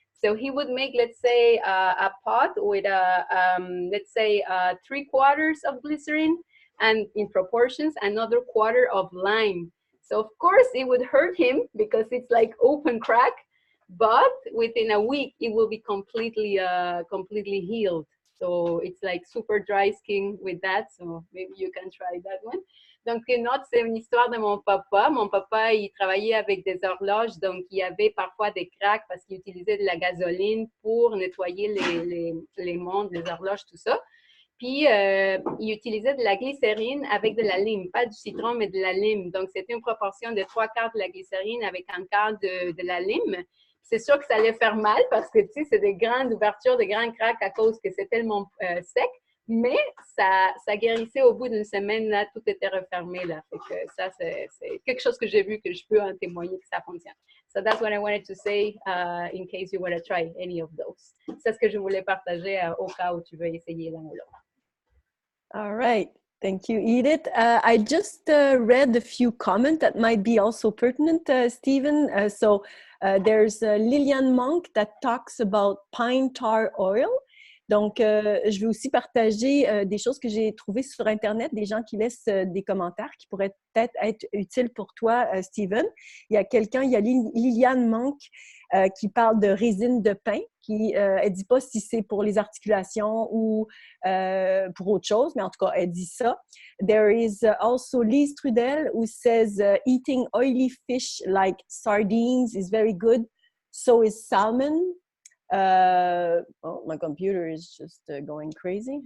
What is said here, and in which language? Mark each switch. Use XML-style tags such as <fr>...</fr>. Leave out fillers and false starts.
<en>So he would make, let's say, a pot with let's say 3/4 of glycerin, and in proportions, another 1/4 of lime. So of course it would hurt him because it's like open crack, but within a week it will be completely healed. So it's like super dry skin with that. So maybe you can try that one.</en> <fr>Donc, une autre, c'est une histoire de mon papa. Mon papa, il travaillait avec des horloges, donc il y avait parfois des cracks parce qu'il utilisait de la gasoline pour nettoyer les montres, les horloges, tout ça. Puis, il utilisait de la glycérine avec de la lime, pas du citron, mais de la lime. Donc, c'était une proportion de 3/4 de la glycérine avec 1/4 de la lime. C'est sûr que ça allait faire mal parce que, tu sais, c'est des grandes ouvertures, des grands cracks à cause que c'est tellement sec. Mais ça guérissait au bout d'une semaine, là, tout était refermé, là. Fait que ça, c'est quelque chose que j'ai vu, que je peux en témoigner que ça fonctionne.</fr> <en>So that's what I wanted to say in case you want to try any of those.</en> <fr>C'est ce que je voulais partager au cas où tu veux essayer l'un ou l'autre.</fr> <en>All right. Thank you, Edith. I just read a few comments that might be also pertinent, Stephen. There's Lillian Monk that talks about pine tar oil.</en> <fr>Donc, je vais aussi partager des choses que j'ai trouvées sur Internet, des gens qui laissent des commentaires qui pourraient peut-être être utiles pour toi, Stephen. Il y a Liliane Monk qui parle de résine de pin, elle ne dit pas si c'est pour les articulations ou pour autre chose, mais en tout cas, elle dit ça.</fr> <en>There is also Lise Trudel who says eating oily fish like sardines is very good. So is salmon. Oh, my computer is just going crazy.</en>